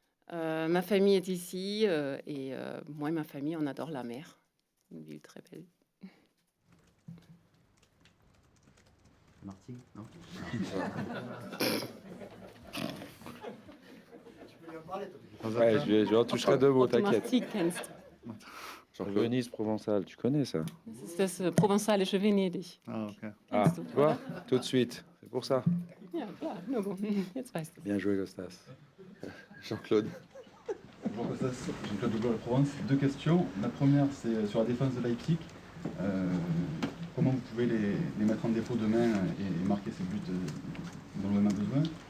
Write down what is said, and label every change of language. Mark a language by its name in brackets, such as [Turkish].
[French] Ma famille est ici et moi et ma famille, on adore la mer. Une ville très belle. Marty, non? Ouais, je en toucherai deux mots, [German] Ob du [French] t'inquiète. [German] Martigues kennst. [French] Venise provençale, tu connais ça? [German] Das ist das provenzalische Venedig. Ah, okay. Ah, Kennst du, [French] tu vois, tout de suite, c'est pour ça. [German] Ja, klar, nur bon. Jetzt weißt du. [French] Bien joué, Costas. Jean-Claude? Bonjour Costas, Jean-Claude de Provence. Deux questions. La première, c'est sur la défense de Leipzig. Comment vous pouvez les mettre en défaut demain et marquer ces buts dont l'OM a besoin?